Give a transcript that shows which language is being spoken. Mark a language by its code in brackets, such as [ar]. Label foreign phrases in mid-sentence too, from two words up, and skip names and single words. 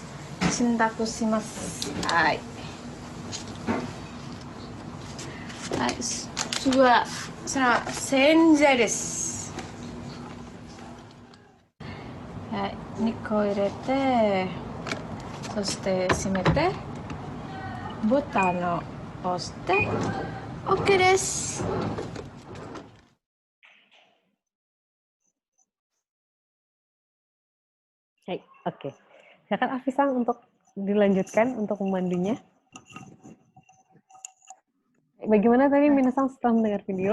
[ja] 洗濯します。はい。はい、次は洗剤です。はい、2個入れて、 そして閉めてボタンを押して OK です。 [id] Baik, oke. Silakan Afisang untuk dilanjutkan untuk memandunya. Bagaimana tadi Minasang setelah mendengar video?